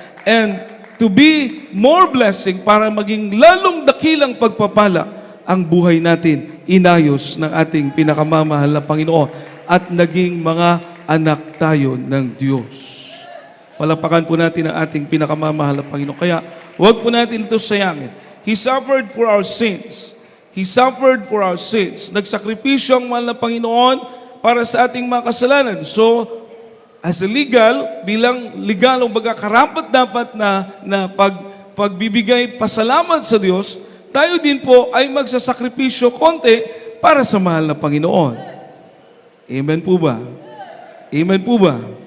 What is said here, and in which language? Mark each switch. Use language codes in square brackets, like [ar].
[en] And to be more blessing [tl] para maging lalong dakilang pagpapala ang buhay natin, inayos ng ating pinakamamahal na Panginoon at naging mga anak tayo ng Diyos. Palapakan po natin ang ating pinakamamahal na Panginoon. Kaya, huwag po natin ito sayangin. [en] He suffered for our sins. He suffered for our sins. [tl] Nagsakripisyo ang mahal na Panginoon para sa ating mga kasalanan. So, as a bilang legal, karapat dapat na pagbibigay pasalamat sa Diyos, tayo din po ay magsasakripisyo konti para sa mahal na Panginoon. Amen po ba? Amen po ba?